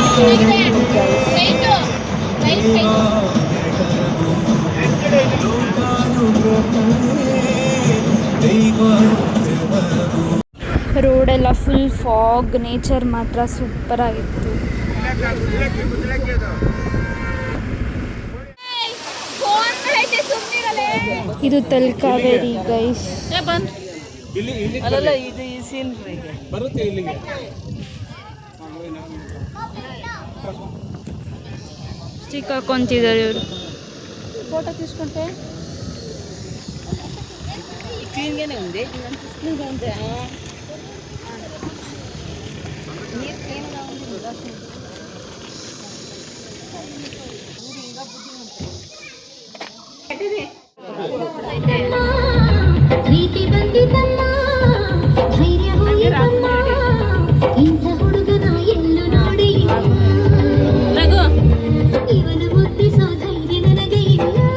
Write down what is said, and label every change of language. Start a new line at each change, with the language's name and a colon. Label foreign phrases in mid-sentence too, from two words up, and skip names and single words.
Kannada: ರೋಡೆಲ್ಲ
English: full fog,
Kannada: ನೇಚರ್ ಮಾತ್ರ ಸೂಪರ್ ಆಗಿತ್ತು. ಇದು ತಲಕಾವೇರಿ ಗೈಸ್. ಅಲ್ಲಲ್ಲ ಇದು ಈ ಸೀನ್ರಿಗೆ ಬರುತ್ತೆ ಇಲ್ಲಿಗೆ. ಸ್ಟಿಕ್ ಹಾಕೊಂತಿದ್ದಾರೆ ಇವರು.
Telugu: ఫోటో తీసుకుంటే క్లీన్గానే ఉంది. క్లీన్గా ఉంది. నీరు క్లీన్గా ఉంది.
Kannada: ಪ್ರೀತಿ ಬಂದಿತಮ್ಮ ಧೈರ್ಯ ಹೋಯಿತಮ್ಮ ಇಂಥ ಹುಡುಗನ ಎಲ್ಲೂ ನೋಡಿ ಇವನು ಮುದ್ದಿಸೋ ಧೈರ್ಯ ನನಗೆ ಇಲ್ಲ.